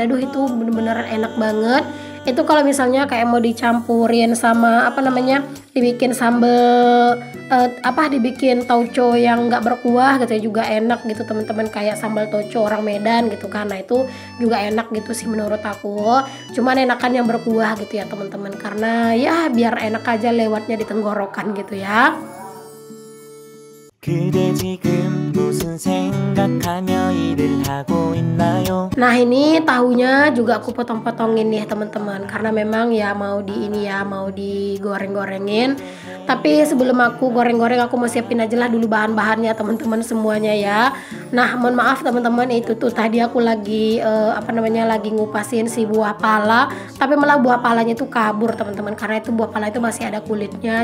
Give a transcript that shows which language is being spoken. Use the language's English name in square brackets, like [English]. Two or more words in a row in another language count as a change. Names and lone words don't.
[Indonesian] Aduh itu bener-bener enak banget. Itu kalau misalnya kayak mau dicampurin sama dibikin sambal dibikin tauco yang nggak berkuah gitu ya, juga enak gitu teman-teman, kayak sambal tauco orang Medan gitu kan. Nah itu juga enak gitu sih menurut aku. Cuman enakan yang berkuah gitu ya teman-teman, karena ya biar enak aja lewatnya di tenggorokan gitu ya. [Korean] 그대 지금 무슨 생각하며 일을 하고 있나요? [Indonesian] Nah ini tahunya juga aku potong-potongin ya teman-teman, karena memang ya mau digoreng-gorengin. Tapi sebelum aku goreng-goreng aku mau siapin aja lah dulu bahan-bahannya teman-teman semuanya ya. Nah mohon maaf teman-teman, itu tuh tadi aku lagi lagi ngupasin si buah pala, tapi malah buah palanya tuh kabur teman-teman, karena itu buah pala itu masih ada kulitnya.